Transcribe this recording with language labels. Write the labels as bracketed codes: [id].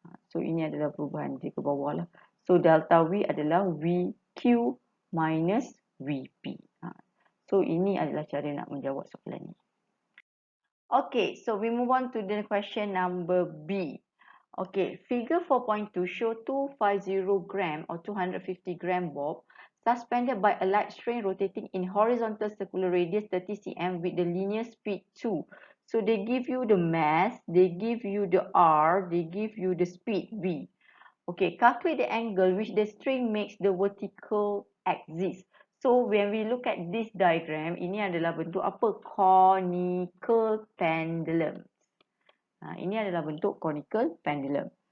[ms] So ini adalah perubahan dia ke bawah lah. So delta V adalah VQ minus VP. So ini adalah cara nak menjawab soalan ni. [en] Okay, so we move on to the question number B. Okay, figure 4.2 show 250 gram or 250 gram bob suspended by a light string rotating in horizontal circular radius 30 cm with the linear speed 2. So they give you the mass, they give you the R, they give you the speed V. Okay, calculate the angle which the string makes the vertical axis. So when we look at this diagram, [ms] ini adalah bentuk apa? [en] Conical pendulum. [ms] Ini adalah bentuk conical pendulum.